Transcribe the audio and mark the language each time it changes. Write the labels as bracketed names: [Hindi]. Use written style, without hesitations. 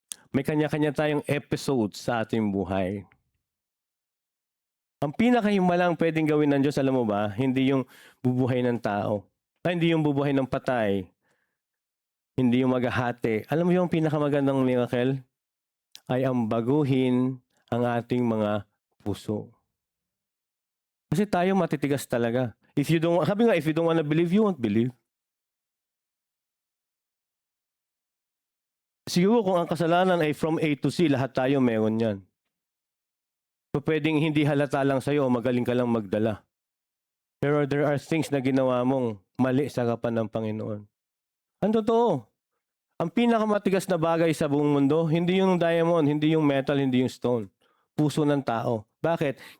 [Filipino] May kanya-kanya tayong episodes sa ating buhay. Ang pinakahimalang pwedeng gawin ng Diyos, alam mo ba, hindi yung bubuhay ng tao. Hindi yung bubuhay ng patay. Hindi yung maghahati. Alam mo yung pinakamagandang miracle? Ay ang baguhin ang ating mga puso. Kasi tayo matitigas talaga. [English] If you don't want to believe, you won't believe. [Filipino] Siguro kung ang kasalanan ay [English] from A to C, [Filipino] lahat tayo meron yan. So pwedeng hindi halata lang sa'yo o magaling ka lang magdala. Pero [English] there are things [Filipino] na ginawa mong mali sa harapan ng Panginoon. Ang totoo, ang pinakamatigas na bagay sa buong mundo, hindi yung diamond, hindi yung metal, hindi yung stone. Puso ng tao. Bakit?